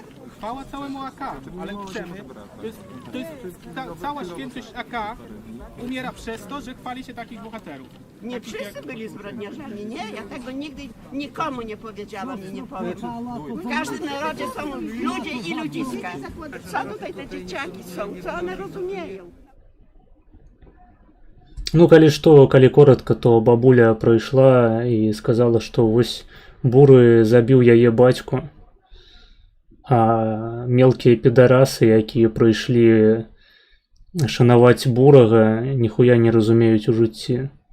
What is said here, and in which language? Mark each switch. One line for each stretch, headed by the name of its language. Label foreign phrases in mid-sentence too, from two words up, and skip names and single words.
Polish: Chwała całemu AK, ale chcemy. Cała świętość AK umiera przez to, że chwali się takich bohaterów. Nie wszyscy byli zbrodniarzami, nie? Ja tego nigdy nikomu nie powiedziałam i nie powiem. W każdym narodzie są ludzie i ludziska. Co tutaj te dzieciaki są? Co one rozumieją?
Belarusian: Ну, калі коротко, то бабуля прыйшла і сказала, што вось Буры забіў яе бацьку, а мелкія підарасы, якія прыйшлі шанаваць Бурага, ніхуя не разумеюць у жыцці.